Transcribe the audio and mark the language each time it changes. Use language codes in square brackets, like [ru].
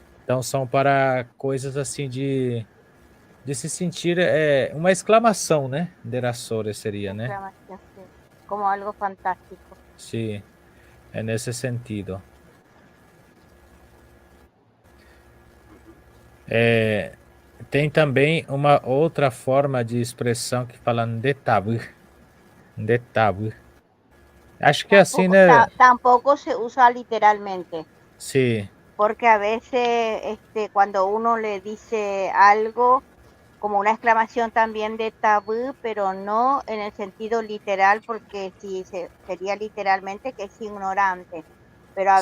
[pt] Então são para coisas assim de se sentir, uma exclamação, né, Derassore seria, né. [es] exclamación, sí, como algo fantástico. [pt] Sim, é nesse sentido. Tem também uma outra forma de expressão que fala Ndetabu, Ndetabu. Acho que é assim, né. [es] Tampoco se usa literalmente. [pt] Sim, [es] Porque a veces, cuando uno le dice algo, como una exclamación también de tabú, pero no en el sentido literal, porque si sería literalmente que es ignorante, pero a